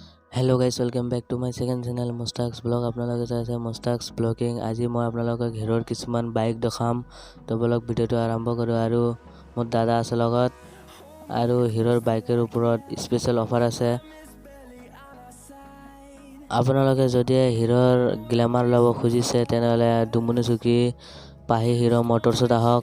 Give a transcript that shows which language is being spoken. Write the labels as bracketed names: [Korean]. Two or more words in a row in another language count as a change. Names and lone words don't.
[English] hello guys, welcome back to my second channel Mustaq's vlog. [Assamese] আপোনালোকে চাই আছে মুস্তাক্স ব্লগিং। আজি মই আপোনালোকক হিৰোৰ কিছুমান বাইক দেখাম। তো ব্লগ ভিডিওটো আৰম্ভ কৰোঁ। আৰু মোৰ দাদা আছে লগত, আৰু হিৰোৰ বাইকৰ ওপৰত [English] special offer [Assamese] আছে। আপোনালোকে যদি হিৰোৰ গ্লেমাৰ ল'ব খুজিছে তেনেহ'লে ডুমুনিচুকি পাহি হিৰো মটৰছত আহক।